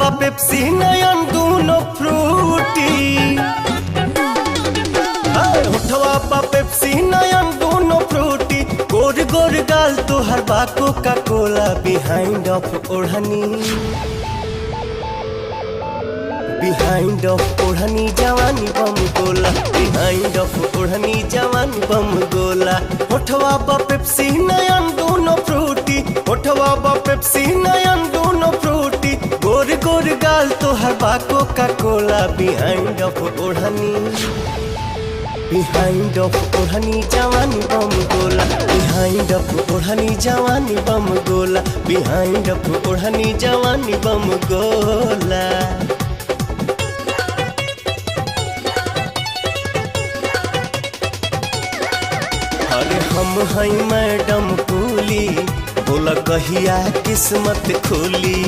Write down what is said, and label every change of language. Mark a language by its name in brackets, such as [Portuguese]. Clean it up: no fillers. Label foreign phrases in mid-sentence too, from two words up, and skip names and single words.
[Bhojpuri] पेप्सी नयन दूनो फ्रूटी। होठवा पा पेप्सी नयन दूनो फ्रूटी। गोर गोर गाल तोहर बा कोका कोला। [English] behind of [Bhojpuri] ओढ़नी, [English] behind of [Bhojpuri] ओढ़नी जवानी बम गोला। [English] behind of [Bhojpuri] ओढ़नी जवानी बम गोला। होठवा पा पेप्सी नयन दूनो फ्रूटी। होठवा पा पेप्सी नयन दूनो फ्रूटी। गोर गोर गाल तोहर बा कोका कोला। [English] behind of [Bhojpuri] ओढ़नी, [English] behind of [Bhojpuri] ओढ़नी जवानी बम गोला। [English] behind of [Bhojpuri] ओढ़नी जवानी बम गोला। [English] behind of [Bhojpuri] ओढ़नी जवानी बम गोला। अरे हम हैं मैडम कूली, बोला कहिया किस्मत खुली।